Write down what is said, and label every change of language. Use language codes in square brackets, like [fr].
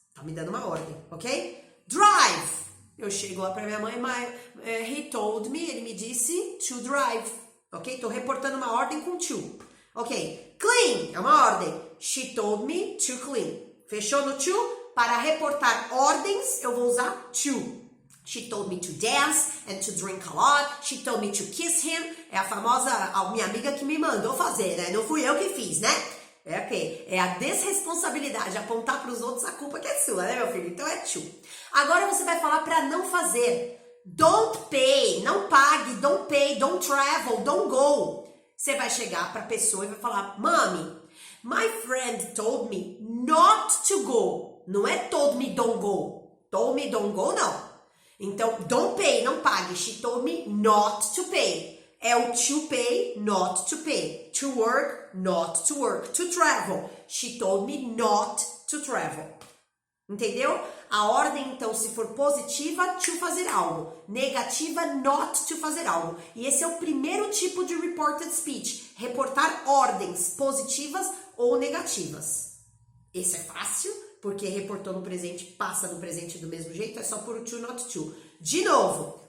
[pt] Tá me dando uma ordem, ok? Drive. Eu chego lá pra minha mãe, [en] he told me, [pt] ele me disse [en] to drive, [pt] ok? Tô reportando uma ordem com to, ok? Clean é uma ordem, [en] she told me to clean. [pt] Fechou no to? Para reportar ordens, eu vou usar to. [en] She told me to dance and to drink a lot. She told me to kiss him. [pt] É a famosa, a minha amiga que me mandou fazer, né? Não fui eu que fiz, né? É ok. É a desresponsabilidade, apontar para os outros a culpa que é sua, né, meu filho? Então é to. Agora você vai falar para não fazer. [en] Don't pay, [pt] não pague, [en] don't pay, don't travel, don't go. [pt] Você vai chegar para a pessoa e vai falar, [en] Mommy, my friend told me not to go. [pt] Não é [en] told me don't go. [pt] Told me don't go, não. Então, don't pay, não pague. [en] She told me not to pay. [pt] É o [en] to pay, not to pay. To work, not to work. To travel. She told me not to travel. [pt] Entendeu? A ordem, então, se for positiva, to fazer algo. Negativa, not to fazer algo. E esse é o primeiro tipo de reported speech. Reportar ordens positivas ou negativas. Esse é fácil, porque reportou no presente, passa no presente do mesmo jeito. É só por o to, not to. De novo.